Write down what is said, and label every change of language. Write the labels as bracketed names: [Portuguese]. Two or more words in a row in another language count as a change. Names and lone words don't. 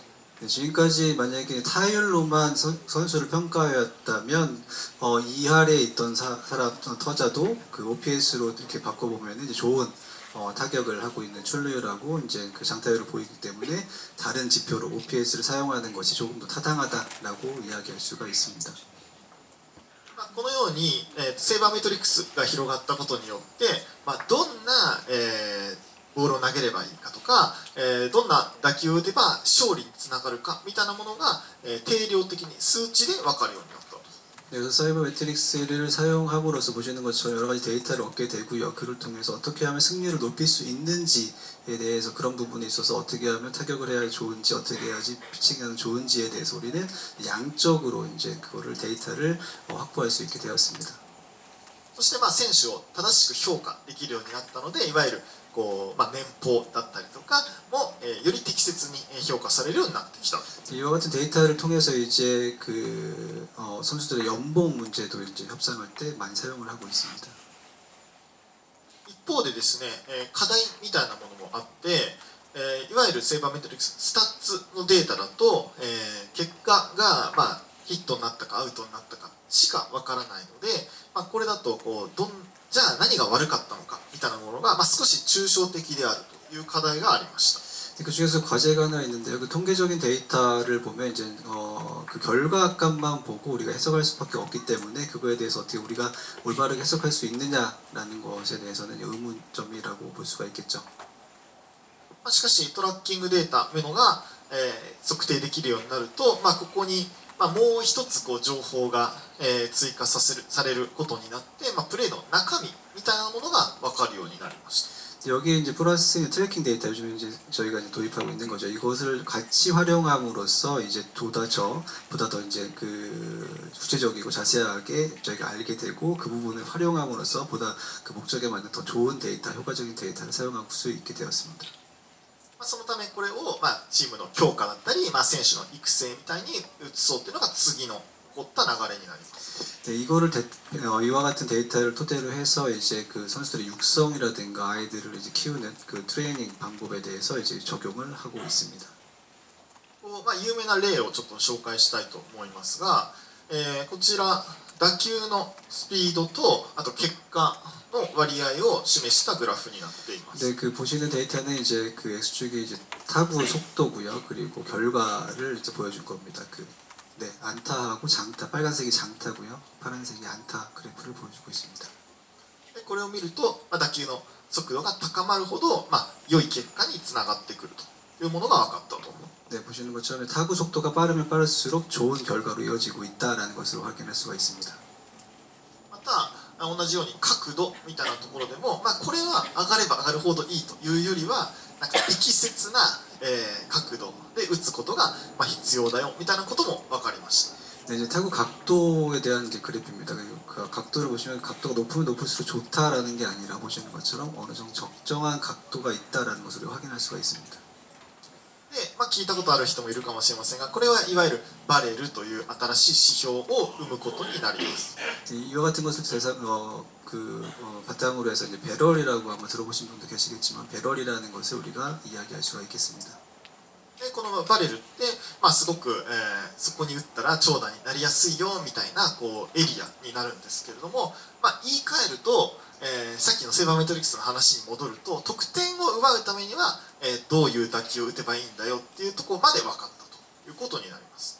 [Korean] 네, 지금까지 만약에 타율로만 선수를 평가하였다면 이할에 있던 사람 터자도 그 OPS로 이렇게 바꿔보면 이제 좋은 타격을 하고 있는 출루율하고 이제 그 장타율을 보이기 때문에 다른 지표로 OPS를 사용하는 것이 조금 더 타당하다라고 이야기할 수가 있습니다. [Japanese] このように、セーバーメトリックスが広がったことによって、どんな、ボールを投げればいいかとか、どんな打球を打てば勝利につながるかみたいなものが、定量的に数値で分かるようになったと。 [Korean] 그래서 사이버 매트릭스를 사용함으로써 보시는 것처럼 여러 가지 데이터를 얻게 되고요. 그를 통해서 어떻게 하면 승률을 높일 수 있는지에 대해서 그런 부분에 있어서 어떻게 하면 타격을 해야 좋은지 어떻게 해야지 피칭하는 좋은지에 대해서 우리는 양적으로 이제 그거를 데이터를 확보할 수 있게 되었습니다. [Japanese] そして選手を正しく評価できるようになったので、いわゆるこう、年俸だったりとかも、より適切に評価されるようになってきた。 [Korean] 이와 같은 데이터를 통해서 이제 그 선수들의 연봉 문제도 이제 협상할 때 많이 사용을 하고 있습니다. [Japanese] 一方でですね、課題みたいなものもあって、いわゆるセーバーメトリックススタッツのデータだと、結果が、ヒットになったかアウトになったかしかわからないので、これだとじゃあ何が悪かったのかみたいなものが、少し抽象的であるという課題がありました。 [Korean] 그 중에서 과제가 하나 있는데요. 그 통계적인 데이터를 보면 이제 그 결과값만 보고 우리가 해석할 수밖에 없기 때문에 그거에 대해서 어떻게 우리가 올바르게 해석할 수 있느냐라는 것에 대해서는 의문점이라고 볼 수가 있겠죠. [Japanese] しかしトラッキングデータというのが、測定できるようになると、ここに、もう一つ情報が、追加されることになって、プレーの中身みたいなものが分かるようになりました。 [Korean] 여기에 이제 [English] plus tracking data [Korean] 요즘 이제 저희가 이제 도입하고 있는 거죠. 이것을 같이 활용함으로써 이제 보다 더 이제 그 구체적이고 자세하게 저희가 알게 되고 그 부분을 활용함으로써 보다 그 목적에 맞는 더 좋은 데이터, 효과적인 데이터를 사용할 수 있게 되었습니다. [Japanese] そのためこれを、チームの強化だったり、選手の育成みたいに移そうというのが次の起こった流れになります。 [Korean] 네, 이거를 이와 같은 데이터를 토대로 해서 이제 그 선수들의 육성이라든가 아이들을 이제 키우는 그 트레이닝 방법에 대해서 이제 적용을 하고 있습니다. [Japanese] 有名な例をちょっと紹介したいと思いますが、こちら打球のスピードとあと結果の割合を示したグラフになっています。 [Korean] 네, 그 보시는 데이터는 이제 그 X축이 이제 타구 속도고요. 그리고 결과를 이제 보여줄 겁니다. 네, 안타하고 장타, 빨간색이 장타고요. 파란색이 안타 그래프를 보여주고 있습니다. [Japanese] でこれを見ると、打球の速度が高まるほど、良い結果につながってくるというものが分かったと。 [Korean] 네, 보시는 것처럼 타구 속도가 빠르면 빠를수록 좋은 결과로 이어지고 있다라는 것을 확인할 수가 있습니다. [Japanese] また同じように角度みたいなところでも、これは上がれば上がるほどいいというよりは適切な、角度で打つことが、必要だよみたいなことも分かりました。 [Korean] 네, 이제 타구 각도에 대한 게 그래프입니다. 그 각도를 보시면 각도가 높으면 높을수록 좋다라는 게 아니라 보시는 것처럼 어느 정도 적정한 각도가 있다라는 것을 확인할 수가 있습니다. [Japanese] で、聞いたことある人もいるかもしれませんが、これはいわゆるバレルという新しい指標を生むことになります。 [Korean] 이와 같은 것을 바탕으로 해서 이제 배럴이라고 아마 들어보신 분도 계시겠지만 배럴이라는 것을 우리가 이야기할 수가 있겠습니다. [Japanese] でこのバレルって、すごく、そこに打ったら長打になりやすいよみたいなエリアになるんですけれども、言い換えると、さっきのセーバーメトリクスの話に戻ると、得点を奪うためには、どういう打球を打てばいいんだよっていうところまで分かったということになります。